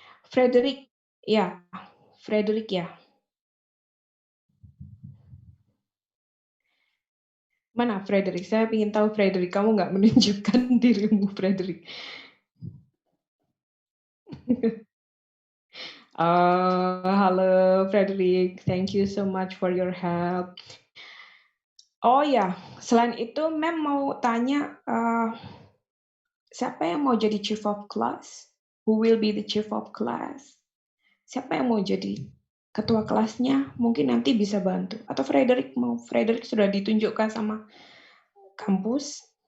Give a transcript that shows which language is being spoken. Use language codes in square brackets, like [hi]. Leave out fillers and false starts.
[id] Frederick, ya. Frederick ya. Mana Frederick? Saya ingin tahu Frederick. Kamu nggak menunjukkan dirimu, Frederick. [en] Halo Frederick, thank you so much for your help. [id] Oh ya, selain itu, Ma'am mau tanya, siapa yang mau jadi [en] chief of class? Who will be the chief of class? [id] Siapa yang mau jadi ketua kelasnya? Mungkin nanti bisa bantu. Atau Frederick mau? Frederick sudah ditunjukkan sama kampus.